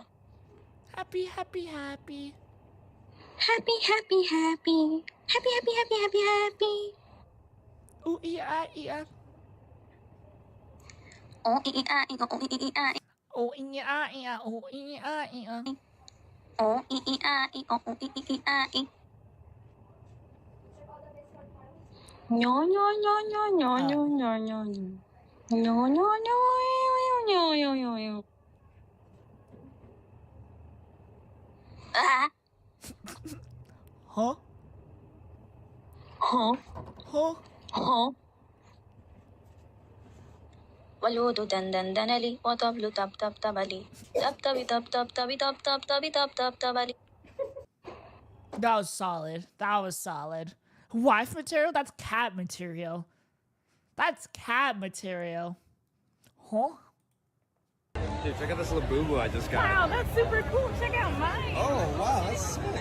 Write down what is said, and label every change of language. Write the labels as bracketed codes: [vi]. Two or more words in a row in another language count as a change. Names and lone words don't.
[en] Happy. Happy. Happy. Ooh, yeah. Oh, yeah, oh, yeah. Nyo nyo nyo nyo nyo nyo nyo nyo nyo. Nyo nyo nyo nyo nyo nyo nyo. Ah. Huh? Huh? Huh? Huh? Waludo dandan danali, watablu tap tap tabali. Tap tabi tap tap tabi tap tap tabi tap tap tabali. That was solid. That was solid. Wife material? That's cat material. That's cat material. Huh? Dude, check out this little boo-boo I just got. Wow, that's super cool. Check out mine. Oh, wow, that's sick.